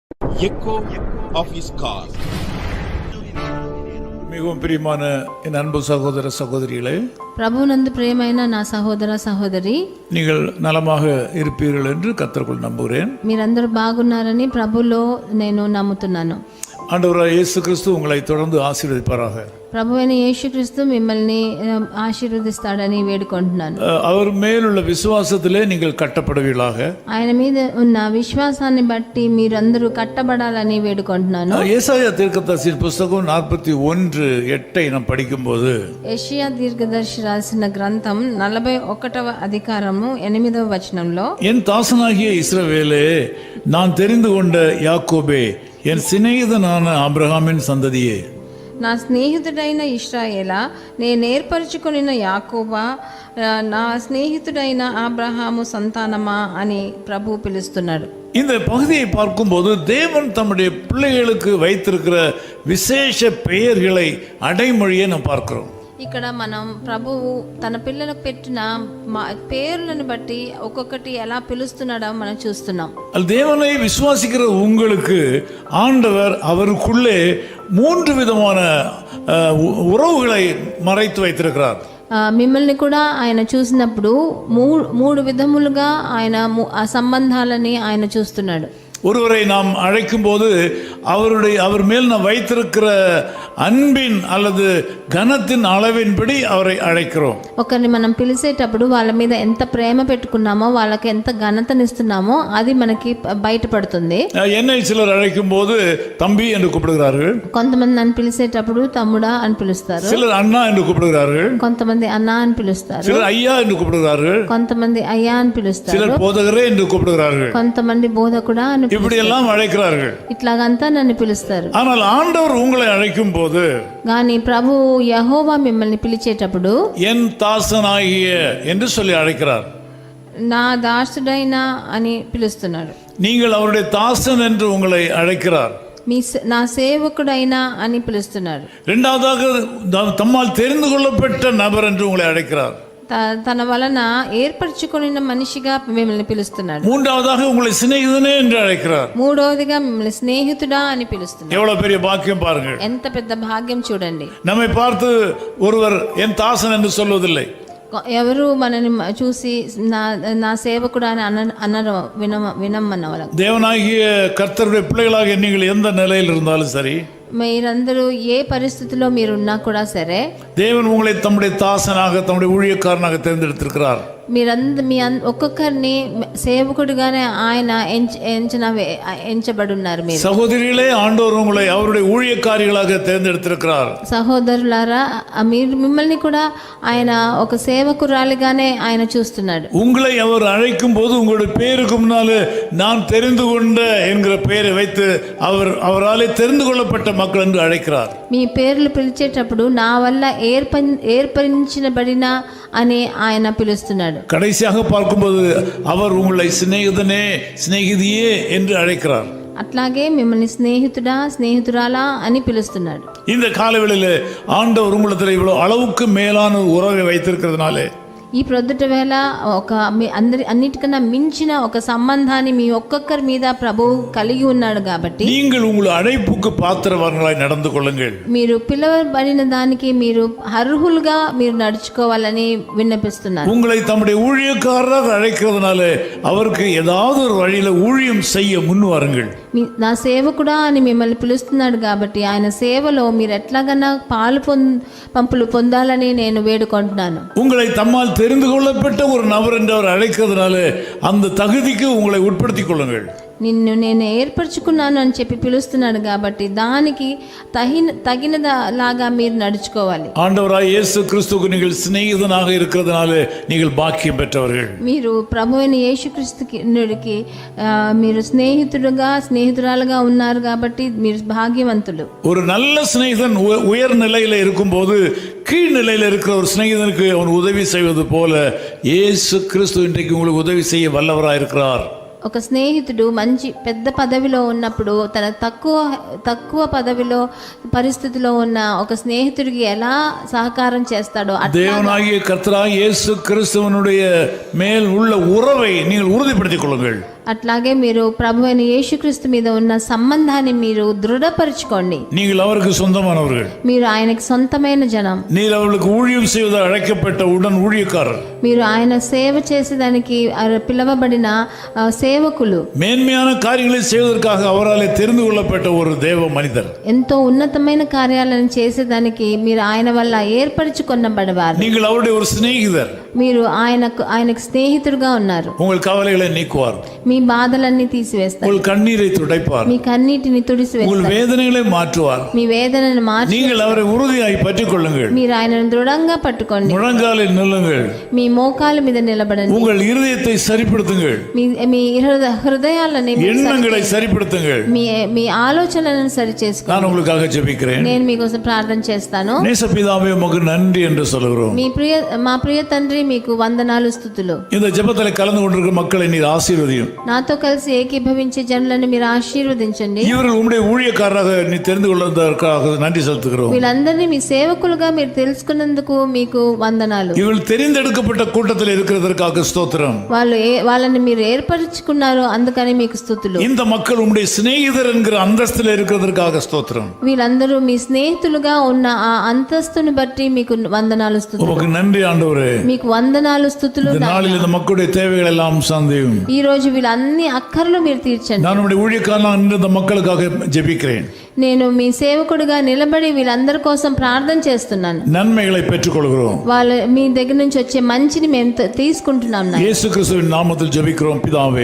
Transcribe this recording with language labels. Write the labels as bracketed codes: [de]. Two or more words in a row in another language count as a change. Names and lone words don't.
[en] echo of his call. [ta] மிகவும் பிரியமான என் அன்பு சகோதர சகோதரிகளே, [te] ప్రభునందు ప్రియమైన నా సహోదర సహోదరి, [ta] நீங்கள் நலமாக இருப்பீர்கள் என்று கர்த்தருக்குள் நம்புகிறேன். [te] మీరందరూ బాగున్నారని ప్రభులో నేను నమ్ముతున్నాను. [ta] ஆண்டவராகிய இயேசு கிறிஸ்து உங்களை தொடர்ந்து ஆசீர்வதிப்பாராக. [te] ప్రభువైన యేసుక్రీస్తు మిమ్మల్ని ఆశీర్వదిస్తాడని వేడుకుంటున్నాను. [ta] அவர் மேலுள்ள விசுவாசத்திலே நீங்கள் கட்டப்படுவீர்களாக. [te] ఆయన మీద ఉన్న విశ్వాసాన్ని బట్టి మీరందరూ కట్టబడాలని వేడుకుంటున్నాను. [ta] ஏசாயா தீர்க்கதரிசியின் புத்தகம் 41:8 நாம் படிக்கும்போது, [te] యెషయా దీర్ఘదర్శి రాసిన గ్రంథం 41వ అధికారము 8వ వచనంలో, [ta] என் தாசனாகிய இஸ்ரவேலே, நான் தெரிந்து கொண்ட யாக்கோபே, என் சிநேகிதனான ஆபிரகாமின் சந்ததியே, [te] నా స్నేహితుడైన ఇశ్రాయేలా, నేను ఏర్పరచుకొనిన యాకోబా, నా స్నేహితుడైన అబ్రహాము సంతానమా అని ప్రభు పిలుస్తున్నాడు. [ta] இந்த பகுதியை பார்க்கும்போது தேவன் தம்முடைய பிள்ளைகளுக்கு வைத்திருக்கிற விசேஷ பெயர்களை அடைமொழியை நாம் பார்க்கிறோம். [te] ఇక్కడ మనం ప్రభువు తన పిల్లలకు పెట్టిన పేర్లను బట్టి ఒక్కొక్కటి ఎలా పిలుస్తున్నాడో మనం చూస్తున్నాం. [ta] தேவனை விசுவாசிக்கிற உங்களுக்கு ஆண்டவர் அவருக்குள்ளே 3 விதமான உறவுகளை மறைத்து வைத்திருக்கிறார். [te] మిమ్మల్ని కూడా ఆయన చూసినప్పుడు మూడు విధములుగా ఆయన ఆ సంబంధాలని ఆయన చూస్తున్నాడు. [ta] ஒருவரை நாம் அழைக்கும் போது அவர் மேல் நாம் வைத்திருக்கிற அன்பின் அல்லது கனத்தின் அளவின்படி அவரை அழைக்கிறோம். [te] ఒకరిని మనం పిలిచేటప్పుడు వాళ్ళ మీద ఎంత ప్రేమ పెట్టుకున్నామో, వాళ్ళకి ఎంత ఘనతనిస్తున్నామో అది మనకి బయటపడుతుంది. [ta] என்னை சிலர் அழைக்கும் போது தம்பி என்று கூப்பிடுகிறார்கள். [te] కొంతమంది నన్ను పిలిచేటప్పుడు తమ్ముడా అని పిలుస్తారు. [ta] சிலர் అన్నా என்று கூப்பிடுகிறார்கள். [te] కొంతమంది అన్నా అని పిలుస్తారు. [ta] சிலர் ஐயா என்று கூப்பிடுகிறார்கள். [te] కొంతమంది అయ్యా అని పిలుస్తారు. [ta] சிலர் போதகரே என்று கூப்பிடுகிறார்கள். [te] కొంతమంది బోధకుడా అని, [ta] இப்படி எல்லாம் அழைக்கிறார்கள். [te] ఇట్లాగంతా నన్ను పిలుస్తారు. [ta] ஆனால் ఆండவர் உங்களை அழைக்கும் போது, [te] కానీ ప్రభు యెహోవా మిమ్మల్ని పిలిచేటప్పుడు [ta] என் தாசனாகிய என்று சொல்லி அழைக்கிறார். [te] నా దాసుడైన అని పిలుస్తున్నాడు. [ta] நீங்கள் அவருடைய தாசன் என்று உங்களை அழைக்கிறார். [te] నా సేవకుడైనా అని పిలుస్తున్నాడు. [ta] இரண்டாவதாக தம்மால் தெரிந்து கொள்ளப்பட்ட நபர் என்று உங்களை அழைக்கிறார். [te] తన వలన ఏర్పరచుకున్న మనిషిగా మిమ్మల్ని పిలుస్తున్నాడు. [ta] மூன்றாவதாக உங்களை சிநேகிதனே என்று அழைக்கிறார். [te] మూడవదిగా మిమ్మల్ని స్నేహితుడా అని పిలుస్తున్నాడు. [ta] எவ்வளவு பெரிய பாக்கியம் பாருங்கள். [te] ఎంత పెద్ద భాగ్యం చూడండి. [ta] நம்மை பார்த்து ஒருவர் என் தாசன் என்று சொல்வதில்லை. [te] ఎవరు మనని చూసి నా సేవకుడు అని అనరు, వినమ్మన్నవాళ్ళ. [ta] தேவனாகிய கர்த்தருடைய பிள்ளைகளாக நீங்கள் எந்த நிலையில் இருந்தாலும் சரி, [te] మీరందరూ ఏ పరిస్థితిలో మీరున్నా కూడా సరే, [ta] தேவன் உங்களை தம்முடைய தாசனாக, தம்முடைய ஊழியக்காரனாக தேர்ந்தெடுத்திருக்கிறார். [te] మీ ఒక్కొక్కరిని సేవకుడిగానే ఆయన ఎంచబడున్నారు. మీరు [ta] சகோதரிகளே, ஆண்டவர் உங்களை அவருடைய ஊழியக்காரிகளாக தேர்ந்தெடுத்திருக்கிறார். [te] సహోదరులారా, మిమ్మల్ని కూడా ఆయన ఒక సేవకురాలిగానే ఆయన చూస్తున్నాడు. [ta] உங்களை அவர் அழைக்கும் போது உங்களுடைய பேருக்கு முன்னாலே நான் தெரிந்து கொண்ட என்கிற பெயரை வைத்து அவராலே தெரிந்து கொள்ளப்பட்ட மக்கள் என்று அழைக்கிறார். [te] మీ పేర్లు పిలిచేటప్పుడు నా వల్ల ఏర్పరించబడిన అని ఆయన పిలుస్తున్నాడు. [ta] கடைசியாக பார்க்கும்போது அவர் உங்களை சிநேகிதனே, சிநேகிதியே என்று அழைக்கிறார். [te] అట్లాగే మిమ్మల్ని స్నేహితుడా, స్నేహితురాలా అని పిలుస్తున్నాడు. [ta] இந்த காலவெளியிலே ஆண்டவர் உங்களிடத்தில் இவ்வளவு அளவுக்கு மேலான உறவை வைத்திருக்கிறதுனாலே, [te] ఈ ప్రొద్దుట వేళ అన్నిటికన్నా మించిన ఒక సంబంధాన్ని మీ ఒక్కొక్కరి మీద ప్రభువు కలిగి ఉన్నాడు. కాబట్టి [ta] நீங்கள் உங்கள் அழைப்புக்கு பாத்திரவான்களாய் நடந்து கொள்ளுங்கள். [te] మీరు పిలువబడిన దానికి మీరు అర్హులుగా మీరు నడుచుకోవాలని విన్నపిస్తున్నారు. [ta] உங்களை தம்முடைய ஊழியக்காரராக அழைக்கிறதுனாலே அவருக்கு ஏதாவது ஒரு வழியில ஊழியம் செய்ய முன் வாருங்கள். [te] నా సేవకుడా అని మిమ్మల్ని పిలుస్తున్నాడు కాబట్టి ఆయన సేవలో మీరు ఎట్లాగన్నా పంపులు పొందాలని నేను వేడుకుంటున్నాను. [ta] உங்களை தம்மால் தெரிந்து கொள்ளப்பட்ட ஒரு நபர் என்று அவர் அழைக்கிறதுனால அந்த தகுதிக்கு உங்களை உட்படுத்திக் கொள்ளுங்கள். [te] నిన్ను నేను ఏర్పరచుకున్నాను అని చెప్పి పిలుస్తున్నాడు కాబట్టి దానికి తగినలాగా మీరు నడుచుకోవాలి. [ta] ஆண்டவராய் இயேசு கிறிஸ்துவுக்கு நீங்கள் சிநேகிதனாக இருக்கிறதுனால நீங்கள் பாக்கியம் பெற்றவர்கள். [te] మీరు ప్రభువైన యేసుక్రీస్తుకి మీరు స్నేహితురాలుగా ఉన్నారు కాబట్టి మీరు భాగ్యవంతులు. [ta] ஒரு நல்ல சிநேகிதன் உயர் நிலையில இருக்கும்போது கீழ் நிலையில இருக்கிற ஒரு சிநேகிதனுக்கு அவன் உதவி செய்வது போல இயேசு கிறிஸ்து இன்றைக்கு உங்களுக்கு உதவி செய்ய வல்லவராய் இருக்கிறார். [te] ఒక స్నేహితుడు మంచి పెద్ద పదవిలో ఉన్నప్పుడు తన తక్కువ పదవిలో పరిస్థితిలో ఉన్న ఒక స్నేహితుడికి ఎలా సహకారం చేస్తాడో [ta] தேவனாகிய கர்த்தராகிய இயேசு கிறிஸ்துவினுடைய மேல் உள்ள உறவை நீங்கள் உறுதிப்படுத்திக் கொள்ளுங்கள். [te] అట్లాగే మీరు ప్రభు అయిన యేసుక్రీస్తు మీద ఉన్న సంబంధాన్ని మీరు దృఢపరచుకోండి. [ta] நீங்கள் அவருக்கு சொந்தமானவர்கள். [te] మీరు ఆయనకి సొంతమైన జనం. [ta] நீர் அவர்களுக்கு ஊழியம் செய்வத அழைக்கப்பட்ட உடன் ஊழியக்காரர். [te] మీరు ఆయన సేవ చేసేదానికి పిలవబడిన సేవకులు. [ta] மேன்மையான காரியங்களை செய்வதற்காக அவராலே தெரிந்து கொள்ளப்பட்ட ஒரு தேவ மனிதர். [te] ఎంతో ఉన్నతమైన కార్యాలను చేసేదానికి మీరు ఆయన వల్ల ఏర్పరచుకొనబడవారు. [ta] நீங்கள் அவருடைய ஒரு சிநேகிதர். [te] మీరు ఆయనకు స్నేహితుడుగా ఉన్నారు. [ta] உங்கள் கவலைகளை நீக்குவார். [te] మీ బాధలన్నీ తీసివేస్తారు. [ta] உங்கள் கண்ணீரை துடைப்பார். [te] మీ కన్నీటిని తుడిసివేస్తారు. [ta] உங்கள் வேதனைகளை மாற்றுவார். [te] మీ వేదనను మార్చి [ta] நீங்கள் அவரை உறுதியாய் பற்றிக் கொள்ளுங்கள். [te] మీరు ఆయనను దృఢంగా పట్టుకోండి. [ta] முழங்காலில் நில்லுங்கள். [te] మీ మోకాల మీద నిలబడండి. [ta] உங்கள் இருதயத்தை சரிப்படுத்துங்கள். [te] మీ హృదయాలని [ta] எண்ணங்களை சரிப்படுத்துங்கள். [te] మీ ఆలోచనలను సరి చేసుకోండి. [ta] நான் உங்களுக்காக ஜெபிக்கிறேன். [te] నేను మీకోసం ప్రార్థన చేస్తాను. [ta] நேசபிதாவே உமக்கு நன்றி என்று சொல்கிறோம். [te] మా ప్రియ తండ్రి మీకు వందనాలు స్తుతులు. [ta] இந்த ஜெபத்தில் கலந்து கொண்டிருக்கிற மக்களை நீர் ஆசீர்வதியும். [te] నాతో కలిసి ఏకీభవించే జనులను మీరు ఆశీర్వదించండి. [ta] இவர்கள் உம்முடைய ஊழியக்காரராக நீ தெரிந்து கொள்வதற்காக நன்றி செலுத்துகிறோம். [te] వీళ్ళందరినీ మీ సేవకులుగా మీరు తెలుసుకున్నందుకు మీకు వందనాలు. [ta] இவர்கள் தெரிந்தெடுக்கப்பட்ட கூட்டத்தில் இருக்கிறதற்காக ஸ்தோத்திரம். [te] వాళ్ళని మీరు ఏర్పరచుకున్నారు, అందుకని మీకు స్తుతులు. [ta] இந்த மக்கள் உம்முடைய சிநேகிதர் என்கிற அந்தஸ்தில் இருக்கிறதற்காக ஸ்தோத்திரம். [te] వీళ్ళందరూ మీ స్నేహితులుగా ఉన్న ఆ అంతస్తును బట్టి మీకు వందనాలు స్తుతులు. [ta] உமக்கு நன்றி ஆண்டவரே. [te] మీకు వందనాలు స్తుతులు. [ta] இந்த நாளில் இந்த மக்களுடைய தேவைகள் எல்லாம் சந்தியும். [te] ఈ రోజు వీళ్ళన్ని అక్కర్లు మీరు తీర్చండి. [ta] நான் உம்முடைய ஊழியக்காரனாக நின்று இந்த மக்களுக்காக ஜெபிக்கிறேன். [te] నేను మీ సేవకుడిగా నిలబడి వీళ్ళందరి కోసం ప్రార్థన చేస్తున్నాను. [ta] நன்மைகளை பெற்றுக்கொள்கிறோம். [te] వాళ్ళు మీ దగ్గర నుంచి వచ్చే మంచిని మేము తీసుకుంటున్నాం. [ta] இயேசு கிறிஸ்துவின் நாமத்தில் ஜெபிக்கிறோம் பிதாவே.